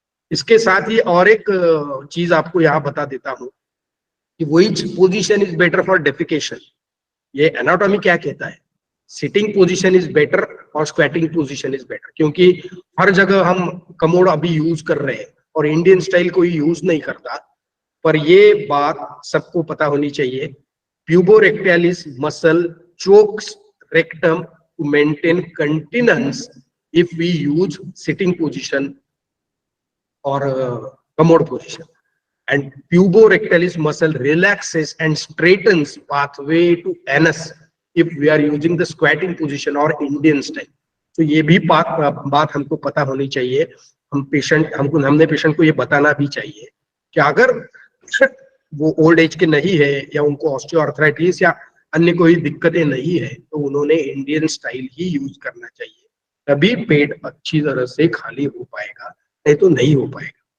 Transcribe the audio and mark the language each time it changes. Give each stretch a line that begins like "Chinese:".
Hindi: इसके साथ ही और एक चीज आपको यहाँ बता देता हूँ कि
English: Which position is better for defecation.
Hindi: ये एनाटॉमी क्या कहता है?
English: Sitting position is better और squatting position is better.
Hindi: क्योंकि हर जगह हम कमोड अभी यूज कर रहे हैं और इंडियन स्टाइल कोई यूज नहीं करता. पर ये बात सबको पता होनी चाहिए.
English: Puborectalis muscle chokes rectum to maintain continence if we use sitting position or commode position, and puborectalis muscle relaxes and straightens pathway to anus if we are using the squatting position or Indian style.
Hindi: तो ये भी बात हमको पता होनी चाहिए. हमने patient को ये बताना भी चाहिए कि अगर वो ओल्ड एज के नहीं है या उनको ऑस्टियोआर्थराइटिस या अन्य कोई दिक्कतें नहीं है तो उन्होंने इंडियन स्टाइल ही यूज करना चाहिए. तभी पेट अच्छी तरह से खाली हो पाएगा, नहीं तो नहीं हो पाएगा.